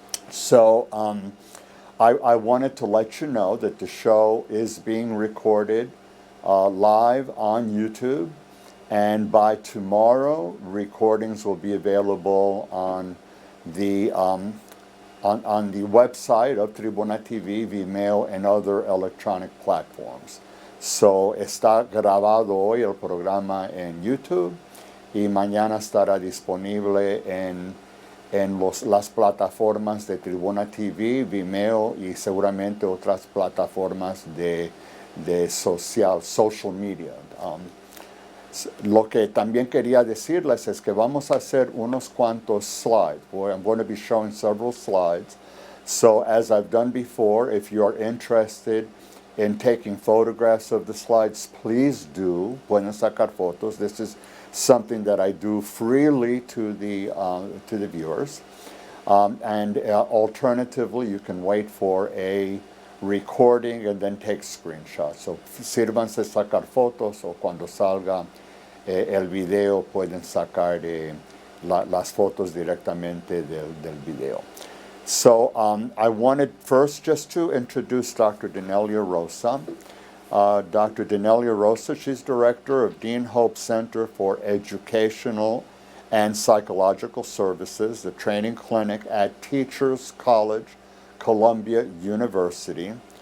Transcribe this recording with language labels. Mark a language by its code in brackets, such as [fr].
[en] So I wanted to let you know that the show is being recorded live on YouTube, and by tomorrow, recordings will be available on the website of Tribuna TV, Vimeo, and other electronic platforms. [es] So está grabado hoy el programa en YouTube y mañana estará disponible en las plataformas de Tribuna TV, Vimeo y seguramente otras plataformas de social media. Lo que también quería decirles es que vamos a hacer unos cuantos slides. [en] I'm going to be showing several slides. So as I've done before, if you are interested in taking photographs of the slides, please do. Pueden sacar fotos. This is something that I do freely to the viewers. And alternatively, you can wait for a recording and then take screenshots. [es] So sírvanse sacar fotos, o cuando salga el video pueden sacar las fotos directamente del video. [en] So I wanted first just to introduce Dr. Denelia Rosa. Dr. Denelia Rosa, she's director of Dean Hope Center for Educational and Psychological Services, the training clinic at Teachers College, Columbia University.